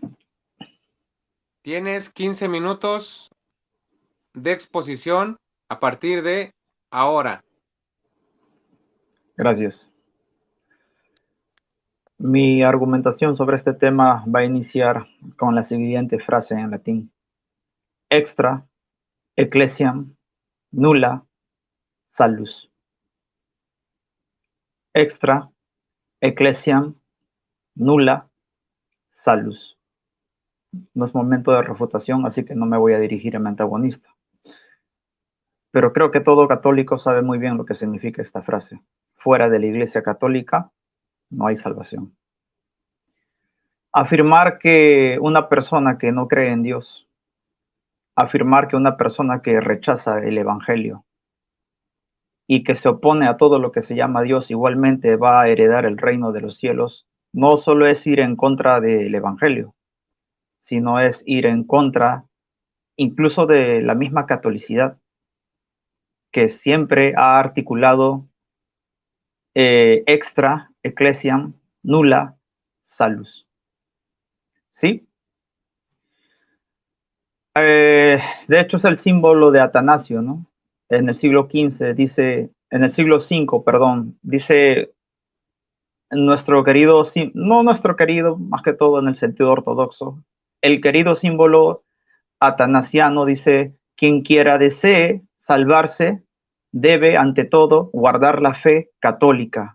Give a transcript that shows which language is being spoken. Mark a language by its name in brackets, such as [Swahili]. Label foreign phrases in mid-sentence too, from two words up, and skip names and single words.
[Spanish] Tienes 15 minutos de exposición a partir de ahora. Gracias. Mi argumentación sobre este tema va a iniciar con la siguiente frase en latín. [Latin] Extra, ecclesiam, nulla, salus. Extra, ecclesiam, nulla, salus. [Spanish] No es momento de refutación, así que no me voy a dirigir a mi antagonista. Pero creo que todo católico sabe muy bien lo que significa esta frase. Fuera de la Iglesia Católica no hay salvación. Afirmar que una persona que no cree en Dios, afirmar que una persona que rechaza el Evangelio y que se opone a todo lo que se llama Dios igualmente va a heredar el reino de los cielos, no solo es ir en contra del Evangelio, sino es ir en contra incluso de la misma catolicidad, que siempre ha articulado [Latin] extra, ecclesiam, nulla, salus. [Spanish] ¿Sí? De hecho es el símbolo de Atanasio, ¿no? En el siglo XV dice, en el siglo V, perdón, dice nuestro querido, no nuestro querido, más que todo en el sentido ortodoxo, el querido símbolo atanasiano dice, quien quiera desee salvarse debe ante todo guardar la fe católica.